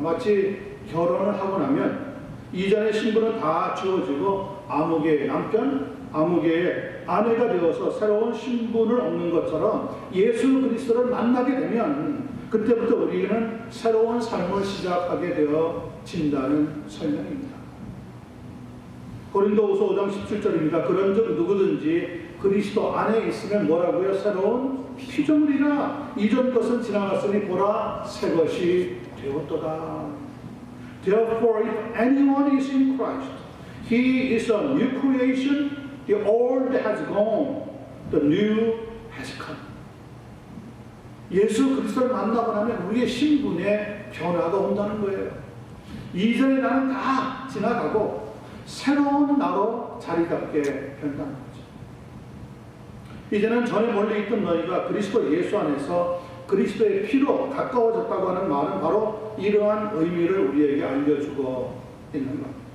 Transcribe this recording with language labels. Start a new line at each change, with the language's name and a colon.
Korean: 마치 결혼을 하고 나면 이전의 신분은 다 주어지고 아무개의 남편, 아무개의 아내가 되어서 새로운 신분을 얻는 것처럼 예수 그리스도를 만나게 되면 그때부터 우리는 새로운 삶을 시작하게 되어진다는 설명입니다. 고린도후서 5장 17절입니다. 그런즉 누구든지 그리스도 안에 있으면 뭐라고요? 새로운 피조물이라 이전 것은 지나갔으니 보라 새 것이 되었도다.
English: Therefore if anyone is in Christ, he is a new creation. The old has gone, the new has come.
Korean: 예수 그리스도를 만나고 나면 우리의 신분에 변화가 온다는 거예요. 이전에 나는 다 지나가고 새로운 나로 자리 잡게 된다는 거죠. 이제는 전에 멀리 있던 너희가 그리스도 예수 안에서 그리스도의 피로 가까워졌다고 하는 말은 바로 이러한 의미를 우리에게 알려주고 있는 겁니다.